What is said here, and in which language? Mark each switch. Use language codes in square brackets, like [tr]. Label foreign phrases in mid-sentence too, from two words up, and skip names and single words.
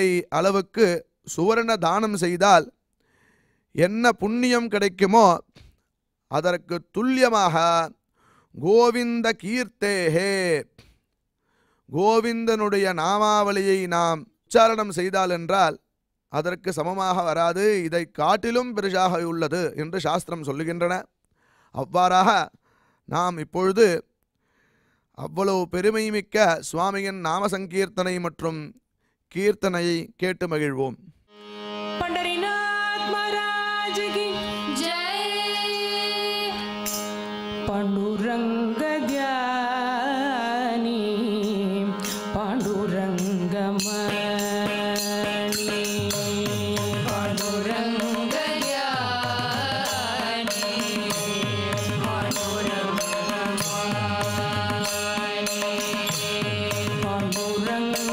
[ta] அளவுக்கு சுவர்ண தானம் செய்தால் என்ன புண்ணியம் கிடைக்குமோ அதற்கு துல்லியமாக [sa] गोविन्द कीर्तेहे, [ta] கோவிந்தனுடைய நாமாவளியை நாம் உச்சாரணம் செய்தால் என்றால் அதற்கு சமமாக வராது, இதை காட்டிலும் பெரிசாக உள்ளது என்று சாஸ்திரம் சொல்லுகின்றன. அவ்வாறாக நாம் இப்பொழுது அவ்வளவு பெருமைமிக்க சுவாமியின் நாம சங்கீர்த்தனை மற்றும் கீர்த்தனையை கேட்டு மகிழ்வோம். [hi] पंढरीनाथ महाराज की जय. [mr] पांडुरंग ध्यानी पांडुरंग मणि पांडुरंग ध्यानी पांडुरंग मणि पांडुरंग